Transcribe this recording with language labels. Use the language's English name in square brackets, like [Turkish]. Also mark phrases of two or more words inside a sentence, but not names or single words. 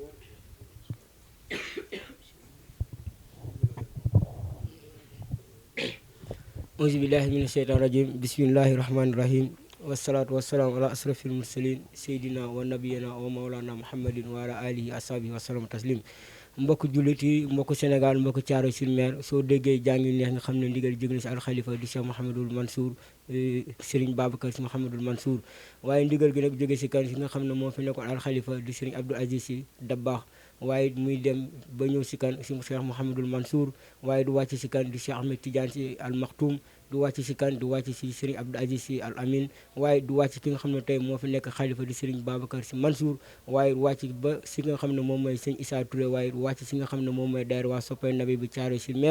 [Arabic] أعوذ بالله من الشيطان الرجيم بسم الله الرحمن الرحيم والصلاة والسلام على أشرف المرسلين سيدنا ونبينا ومولانا محمد وعلى آله وصحبه وسلم تسليم. [Wolof] mbokk jullit yi mbokk Sénégal mbokk Thiaroye-sur-Mer soo déggee jàngi neex nga xam ne ndigal jóge na si alxalifa di Cheikh Mouhamadul Mansour Serigne Babacar Sy Mouhamadul Mansour. waaye ndigal gi nag jóge si kan si nga xam ne moo fi nekkoon alxalifa di Serigne Abdou Aziz Sy Dabakh waaye muy dem ba ñëw si kan si Cheikh Mouhamadul Mansour waaye du wàcc si kan di Cheikh Ahmed Tidiane Sy Al Maktoum du wàcc si kan du wàcc si Serigne Abdou Aziz Sy Al Amin waaye du wàcc ki nga xam ne tey moo fi nekk xalifa di Serigne Babacar Sy Mansour waaye du wàcc ba si nga xam ne moom mooy sëñ Issa Touré waaye du wàcc si nga xam ne moom mooy daayira waa soppay nabi bi Thiaroye-sur-Mer.